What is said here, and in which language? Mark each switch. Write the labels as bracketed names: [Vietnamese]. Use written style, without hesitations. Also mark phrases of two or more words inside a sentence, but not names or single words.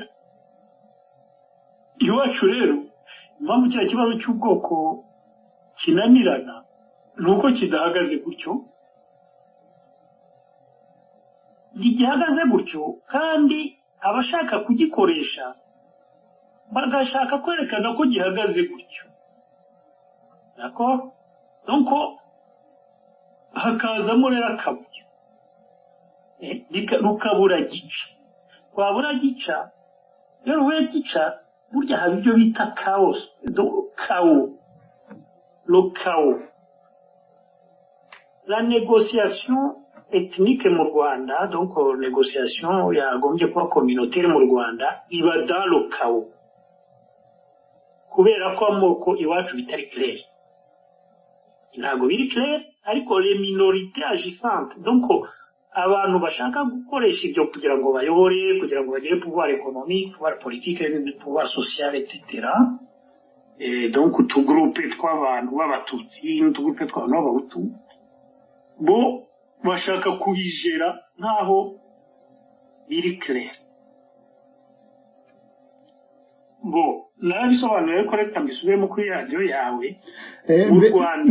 [Kinyarwanda] Iwacu rero impamvu cya kibazo cy'ubwoko kinanirana nuko kidahagaze gutyo gihagaze gutyo kandi abashaka kugikoresha bagashaka kwerekana ko gihagaze gutyo [French] d'accord donc [Kinyarwanda] hakazamo rero akabuye rukabura gica wabura gica rero we gica burya haba ibyo bita [French] chaos le chaos la négociation ethnique [Kinyarwanda] mu Rwanda [French] donc négociation [Kinyarwanda] yagombye kuba communautaire mu Rwanda iba [French] dans le chaos [Kinyarwanda] kubera ko amoko iwacu bitari clair ntabwo biri clair ariko [French] les minorités agissantes donc [Kinyarwanda] abantu bashaka gukoresha ibyo kugira ngo bayobore kugira ngo bagire [French] pouvoir économique pouvoir politique pouvoir social etc. et donc [Kinyarwanda] utugroupe tw'abantu b'abatutsi n'utugroupe tw'abantu b'abahutu bo bashaka kubijera nkaho biri clair bo narabisobanuye ko reka mbisubiremo kuri radio yawe mu Rwanda